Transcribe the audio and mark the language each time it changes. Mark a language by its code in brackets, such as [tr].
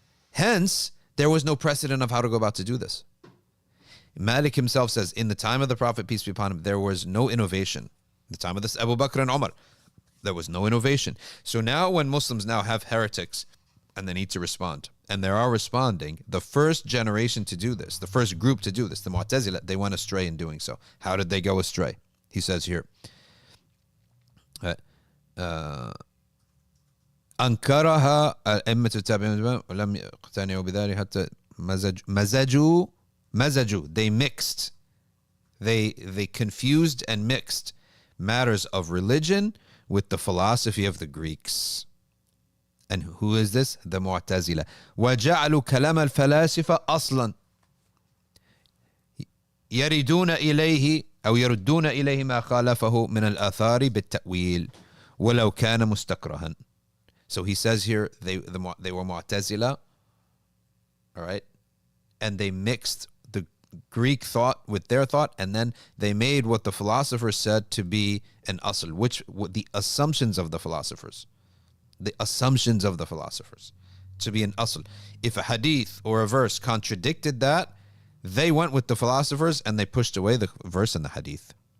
[en] Hence, there was no precedent of how to go about to do this. Malik himself says, in the time of the Prophet, peace be upon him, there was no innovation. In the time of this Abu Bakr and Umar, there was no innovation. So now when Muslims now have heretics and they need to respond, and they are responding, the first generation to do this, the first group to do this, the Mu'tazila, they went astray in doing so. How did they go astray? He says here, [ar] أنكرها أئمة التابعين ولم يقتنعوا بذلك حتى مزجوا. [en] They mixed, they confused and mixed matters of religion with the philosophy of the Greeks. And who is this? The Mu'tazila. [ar] وَجَعَلُوا كَلَامَ الْفَلَاسِفَةِ أَصْلًا يَرِدُونَ إِلَيْهِ أو يردون إليه ما خالفه من الآثار بالتأويل ولو كان مستكرها. [en] So he says here they were Mu'tazila, all right, and they mixed Greek thought with their thought, and then they made what the philosophers said to be an asl, the assumptions of the philosophers. The assumptions of the philosophers to be an asl. If a hadith or a verse contradicted that, they went with the philosophers and they pushed away the verse and the hadith.